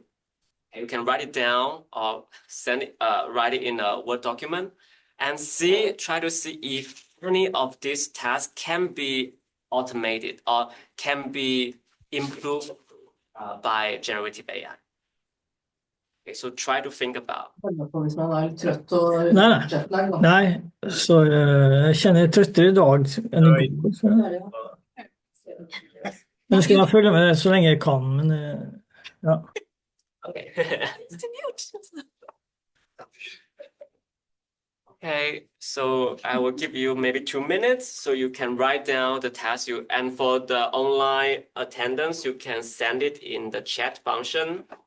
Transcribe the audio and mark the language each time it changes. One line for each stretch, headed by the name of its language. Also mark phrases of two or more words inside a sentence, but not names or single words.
English: And you can write it down or write it in a Word document and try to see if any of these tasks can be automated or can be improved by generative AI. Okay, so try to think about.
Norwegian: Hvis man er litt trøtt og Nei. jetlag, da. Nei, så jeg kjenner jeg trøttere i dag enn i går. Så. Men skal jeg følge med så lenge jeg kan, men ja.
English: Okay. Okay, so I will give you maybe 2 minutes so you can write down the task and for the online attendance, you can send it in the chat function.